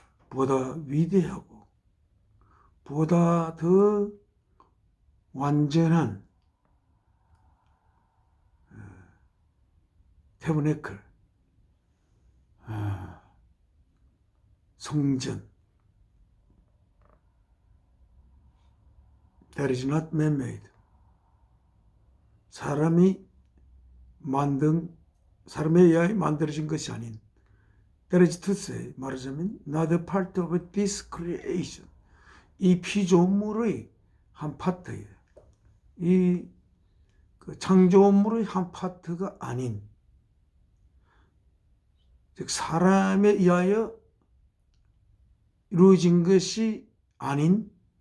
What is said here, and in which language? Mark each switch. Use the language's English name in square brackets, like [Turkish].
[Korean] 보다 위대하고 보다 더 완전한 태브네클, 성전, [English] that is not man-made. [Korean] 사람에 의하여 만들어진 것이 아닌, [English] that is to say, [Korean] 말하자면 [English] not a part of this creation. [Korean] 이 피조물의 한 파트예요. 이 창조물의 한 파트가 아닌, 즉 사람에 의하여 이루어진 것이 아닌